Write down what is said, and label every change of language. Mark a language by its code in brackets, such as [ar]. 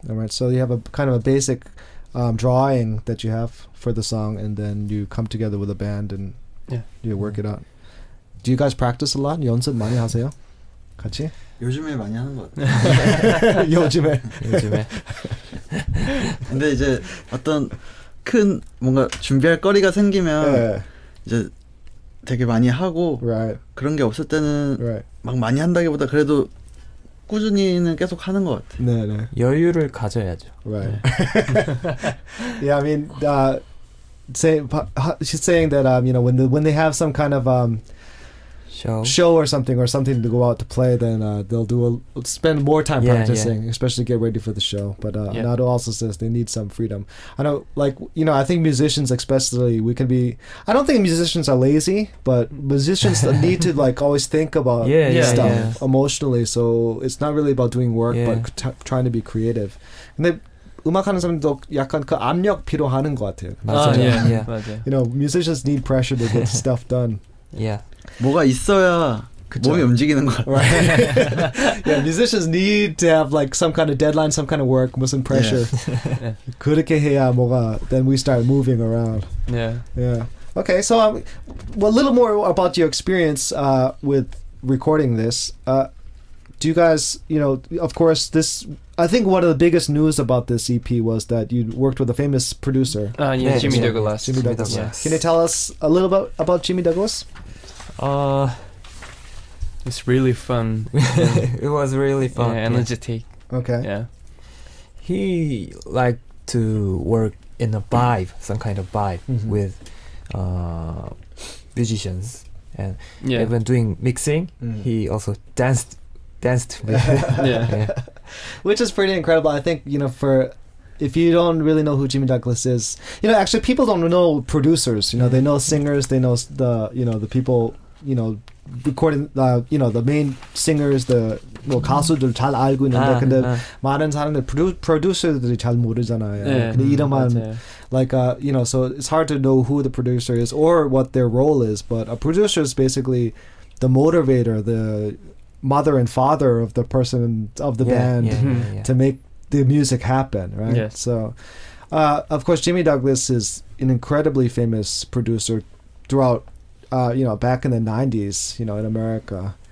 [en] Alright, so you have a kind of a basic drawing that you have for the song, and then you come together with a band and you work it out. Do you guys practice a lot? [ko] 연습 많이 하세요? 같이? 요즘에 많이 하는 것 같아요. 요즘에. 근데 이제 어떤 큰 뭔가 준비할 거리가 생기면 이제 되게 많이 하고 그런 게 없을 때는 막 많이 한다기보다 그래도 꾸준히는 계속 하는 것 같아요. 네. 여유를 가져야죠. [en] Right. Yeah, I mean, she's saying that when they have some kind of show or something to go out to play, then they'll spend more time practicing, especially get ready for the show. But Nado also says they need some freedom. I know, I think musicians especially, I don't think musicians are lazy, but musicians need to always think about stuff emotionally, so it's not really about doing work, but trying to be creative. [ko] 근데 음악하는 사람도 약간 그 압력 필요하는 것 같아요. 맞아요. 맞아요. [en] Musicians need pressure to get stuff done. Yeah. [ko] 뭐가 있어야 몸이 움직이는 것 같아요. [en] Yeah, musicians need to have some kind of deadline, some kind of work, [ko] 무슨 [en] pressure. [ko] 그렇게 해야 [en] then we start moving around. Yeah. Okay, so a little more about your experience with recording this. Do you guys, of course, I think one of the biggest news about this EP was that you worked with a famous producer. Jimmy Douglas. Jimmy Douglas. Yes. Can you tell us a little bit about Jimmy Douglas? It's really fun. It was really fun. Energetic. Okay. Yeah. He liked to work in a vibe, some kind of vibe with musicians, and even doing mixing, he also danced with which is pretty incredible. I think if you don't really know who Jimmy Douglas is, actually people don't know producers. They know singers, they know the people recording, you know, the main singers, the [ko] 뭐 가수들 잘 알고 있는데 근데 많은 사람들 producer들이 잘 모르잖아요. 근데 이름만 [en] like you know, so it's hard to know who the producer is or what their role is. But a producer is basically the motivator, the mother and father of the person of the band to make the music happen, right? Yes. So, of course, Jimmy Douglas is an incredibly famous producer throughout, you know, back in the 90s, you know, in America.